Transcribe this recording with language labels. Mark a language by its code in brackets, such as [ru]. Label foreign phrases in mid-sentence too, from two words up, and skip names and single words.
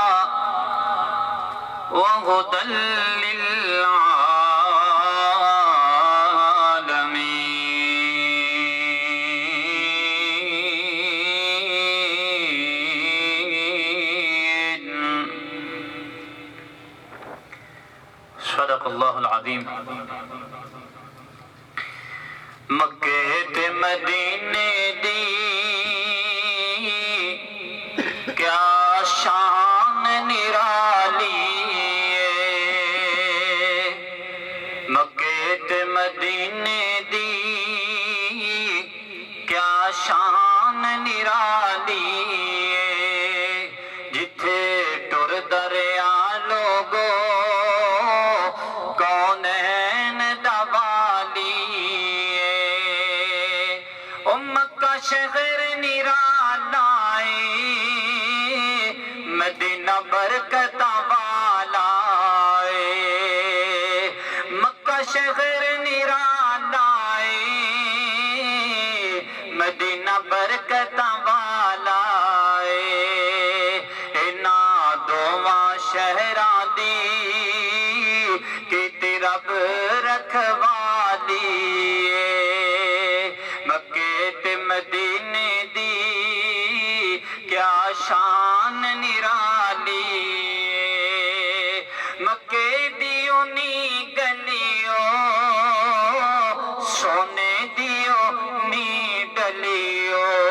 [ar] وهدى للعالمين صدق اللہ العظیم [pa] مکے تے مدینے دی کیا شان نرالی مکے تے مدینے دی کیا شان نرالی جتھے ٹر دریا لوگو کونین دوالی مکہ شہر نرالا مدینہ برکت والا مکہ شہر نرالا مدینہ برکت والا انہاں دوواں شہراں دی کیتی رب رکھوالی مکے تے مدینے دی کیا شان نرالی مکے دیو نی گلیو سونے دیو نی گلیو